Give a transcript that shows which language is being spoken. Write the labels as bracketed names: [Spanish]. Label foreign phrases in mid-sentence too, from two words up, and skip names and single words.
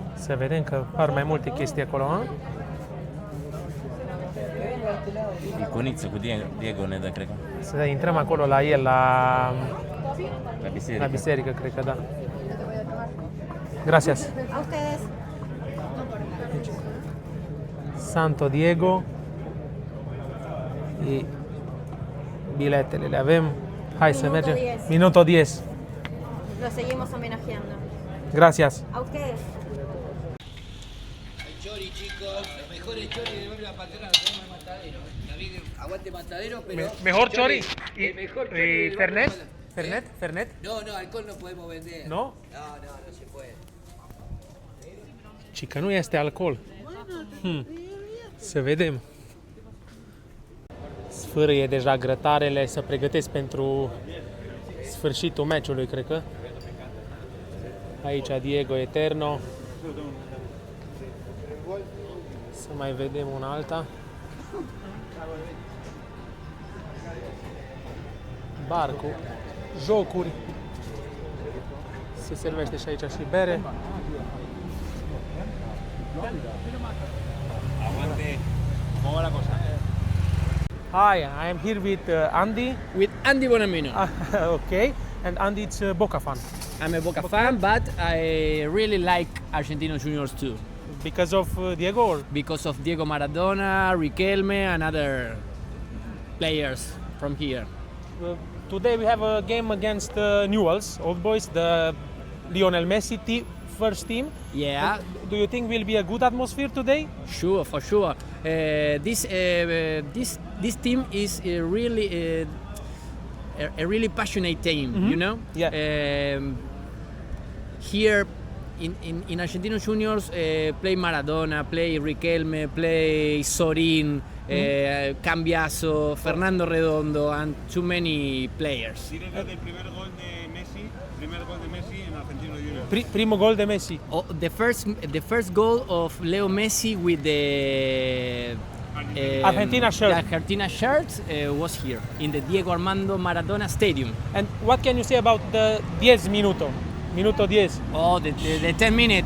[Romanian] Să vedem că par mai multe chestii acolo, a? Iconiță cu Diego ne dă, cred că. Să intrăm acolo la el, la biserică. La biserică, cred că da. [Spanish] Gracias. A ustedes. Santo Diego. [Romanian] Și biletele le avem. Hai să mergem. 10. [Spanish] Minuto 10. Lo seguimos homenajeando. Gracias. A ustedes. Chori, chicos, los mejores choris de Barrio Patrón, tenemos Matadero. También aguante Matadero, pero. Mejor chori. El mejor chori del Fernet? barrio Patrón. Fernet? Fernet? No, no, alcohol no podemos vender. No? No se puede. [Romanian] Ci că nu este alcool. Să vedem. Sfârâie deja grătarele, să pregătesc pentru sfârșitul meciului, cred că. Aici Diego Eterno. Să mai vedem una alta. Barcu, jocuri. Se servește și aici și bere. [Spanish] Aguante. ¿Cómo va la cosa? [English] Hi, I am here with Andy. With Andy Bonamino. Okay, and Andy is Boca fan. I'm a Boca fan, but I really like Argentinos Juniors too, Because of Diego? Or? because of Diego Maradona, Riquelme, and other players from here. Today we have a game against Newell's Old Boys, the Lionel Messi first team. Yeah, Do you think will be a good atmosphere today? sure, for sure. This team is a really passionate team, you know. Yeah. Here in Argentinos Juniors, play Maradona, play Riquelme, play Sorin, Cambiaso, Fernando Redondo, and too many players. [Spanish] Diré del primer gol de Messi en Argentino Juniors. Primo gol de Messi. [English] Oh, the first goal of Leo Messi with the Argentina shirt. the Argentina shirt was here in the Diego Armando Maradona Stadium. And what can you say about the 10 minuto? [Spanish] Minuto 10. [English] Oh, the 10 minutes.